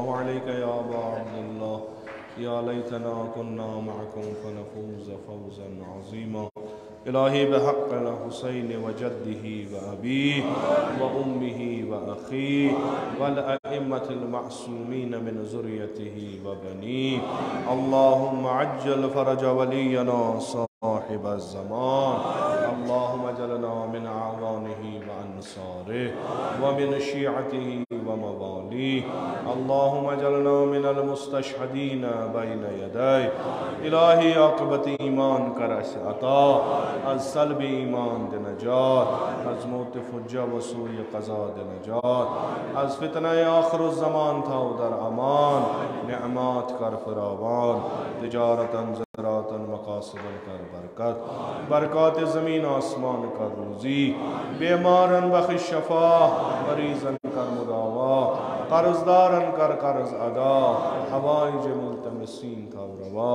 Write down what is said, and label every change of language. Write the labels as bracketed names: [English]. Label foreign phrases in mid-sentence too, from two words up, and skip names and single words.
[Arabic] عليك يا أبا عبد الله, يا ليتنا كنا معكم فنفوز فوزا عظيما. إلهي بحق الحسين و جده و أبيه و أمه و أخيه والأئمة المعصومين من ذريته و بنيه. اللهم عجل فرج ولينا صاحب الزمان. اللهم اجعلنا من أعوانه و أنصاره و من شيعته و مواليه. اللهم اجعلنا من المستشهدين بين يديه. [Urdu] الٰہی عاقبت ایمان کر اس عطا، از سلب ایمان دے نجات، از موت فجاءہ و سوء قضا دے نجات، از فتنہ آخر الزمان تھا اودر امان، نعمات کر فراوان، تجارتاں زراعتاں مقاصداں کر برکت، برکات زمین آسمان کر روزی، بیماراں بخش شفا، مریضاں کر مداوا، قرضداراں کر قرض ادا، حوائج ملتمسین تھا روا.